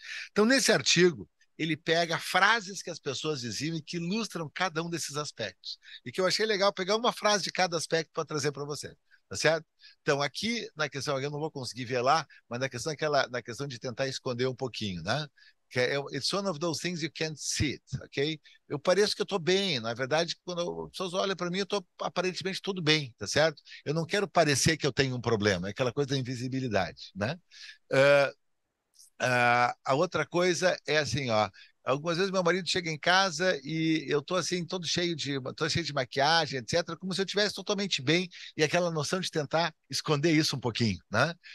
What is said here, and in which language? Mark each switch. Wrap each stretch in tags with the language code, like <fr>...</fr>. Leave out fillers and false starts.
<pt>Então, nesse artigo, ele pega frases que as pessoas diziam e que ilustram cada um desses aspectos. E que eu achei legal pegar uma frase de cada aspecto para trazer para você. Tá certo? Então, aqui na questão, eu não vou conseguir ver lá, mas na questão de tentar esconder um pouquinho, né? Que</pt> <en>it's one of those things you can't see it, ok?</en> <pt>Eu pareço que eu estou bem, na verdade, quando as pessoas olham para mim, eu estou aparentemente tudo bem, tá certo? Eu não quero parecer que eu tenho um problema, é aquela coisa da invisibilidade, né? Uh, a outra coisa é assim, ó. Algumas vezes meu marido chega em casa e eu tô assim, tô cheio de maquiagem, etc., como se eu estivesse totalmente bem e aquela noção de tentar esconder isso um pouquinho, né?</pt>